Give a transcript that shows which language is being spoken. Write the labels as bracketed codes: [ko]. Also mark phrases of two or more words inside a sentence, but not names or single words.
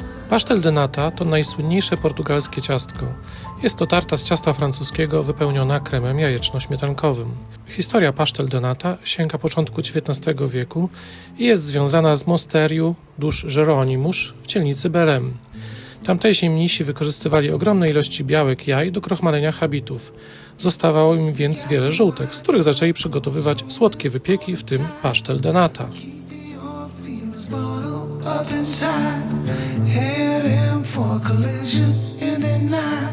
[pl] Pastel de nata to najsłynniejsze portugalskie ciastko. Jest to tarta z ciasta francuskiego wypełniona kremem jajeczno-śmietankowym. Historia pastel de nata sięga początku XIX wieku i jest związana z Mosteriu dos Jerônimos w dzielnicy Belém. Tamtejsi mnisi wykorzystywali ogromne ilości białek jaj do krochmalenia habitów. Zostawało im więc wiele żółtek, z których zaczęli przygotowywać słodkie wypieki, w tym pastel de nata. [en] Your feelings bottled up inside, heading for collision in the night.